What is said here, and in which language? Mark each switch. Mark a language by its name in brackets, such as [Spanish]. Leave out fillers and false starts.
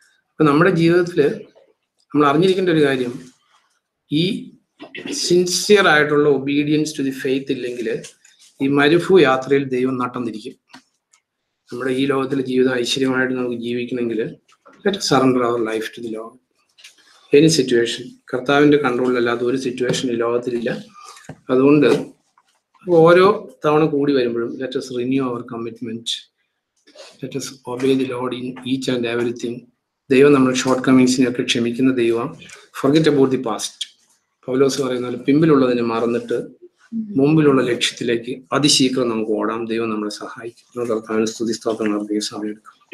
[Malayalam] അപ്പൊ നമ്മുടെ ജീവിതത്തില് നമ്മൾ അറിഞ്ഞിരിക്കേണ്ട ഒരു കാര്യം, ഈ സിൻസിയർ ആയിട്ടുള്ള [English] obedience to the faith [Malayalam] ഇല്ലെങ്കിൽ ഈ മരുഭൂ യാത്രയിൽ ദൈവം നട്ടം തിരിക്കും. നമ്മുടെ ഈ ലോകത്തിലെ ജീവിതം ഐശ്വര്യമായിട്ട് നമുക്ക് ജീവിക്കണമെങ്കിൽ [English] Let surrender our life to the Lord. [Malayalam] Any situation, കർത്താവിന്റെ കൺട്രോളിലല്ലാത്ത ഒരു സിറ്റുവേഷൻ ഈ ലോകത്തിലില്ല. അതുകൊണ്ട് ഓരോ തവണ കൂടി വരുമ്പോഴും [English] Let us renew our commitment, let us obey the Lord in each and everything. [Malayalam] ദൈവം നമ്മുടെ ഷോർട്ട് കമ്മിങ്സിനെയൊക്കെ ക്ഷമിക്കുന്ന ദൈവം. [English] Forget about the past. [Malayalam] പൗലോസ് പറയുന്നത് പിമ്പിലുള്ളതിനെ മറന്നിട്ട് മുമ്പിലുള്ള ലക്ഷ്യത്തിലേക്ക് അതിശീഘ്രം നമുക്ക് ഓടാം. ദൈവം നമ്മളെ സഹായിക്കും. കർത്താവിന് സ്തുതി സ്തോത്രം സമയം എടുക്കും.